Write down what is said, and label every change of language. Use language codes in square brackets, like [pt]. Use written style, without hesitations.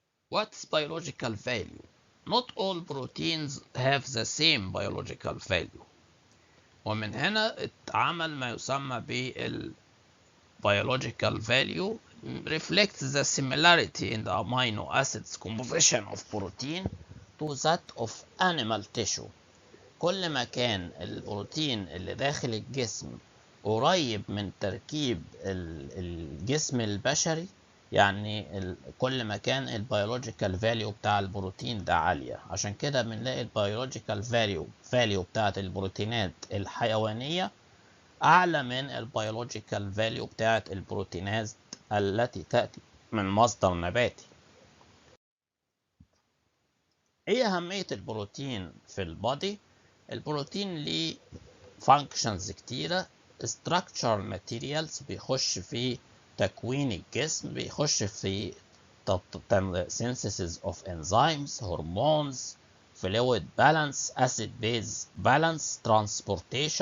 [en] What's biological value? Not all proteins have the same biological value. [ar] ومن هنا اتعمل ما يسمى بال [en] biological value reflects the similarity in the amino acids composition of protein to that of animal tissue. [ar] كل ما كان البروتين اللي داخل الجسم قريب من تركيب الجسم البشري، يعني كل ما كان البيولوجيكال فاليو بتاع البروتين ده عالية. عشان كده بنلاقي البيولوجيكال فاليو بتاعت البروتينات الحيوانية أعلى من البيولوجيكال فاليو بتاعت البروتينات التي تأتي من مصدر نباتي. ايه أهمية البروتين في البادي؟ البروتين ليه functions كتيرة. [en] structural materials [ar] بيخش في تكوين الجسم، بيخش في [en] synthesis of enzymes, hormones, fluid balance, acid base balance, transportation.